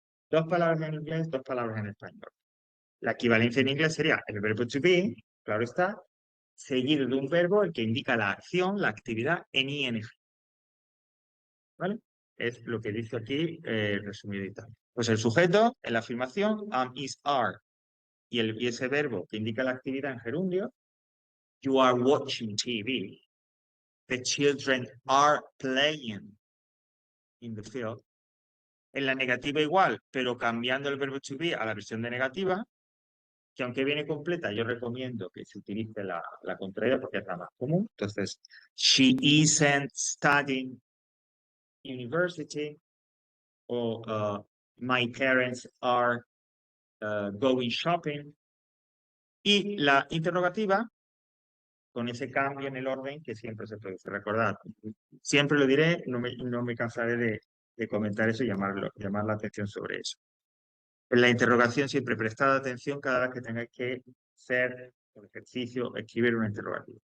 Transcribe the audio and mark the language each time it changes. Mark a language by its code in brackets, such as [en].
[es] Dos palabras en inglés, dos palabras en español. La equivalencia en inglés sería el verbo to be, claro está, seguido de un verbo el que indica la acción, la actividad en ing. ¿Vale? Es lo que dice aquí resumidita. Pues el sujeto en la afirmación am, is, are y ese verbo que indica la actividad en gerundio, [en] you are watching TV. The children are playing in the field. [es] En la negativa igual, pero cambiando el verbo to be a la versión de negativa, que aunque viene completa, yo recomiendo que se utilice la contraída porque es la más común. [en] Entonces, she isn't studying university, o my parents are going shopping. [es] Y la interrogativa, con ese cambio en el orden que siempre se produce. Recordad, siempre lo diré, no me cansaré de comentar eso y llamar la atención sobre eso. En la interrogación siempre prestad atención cada vez que tengáis que hacer el ejercicio, escribir una interrogativa.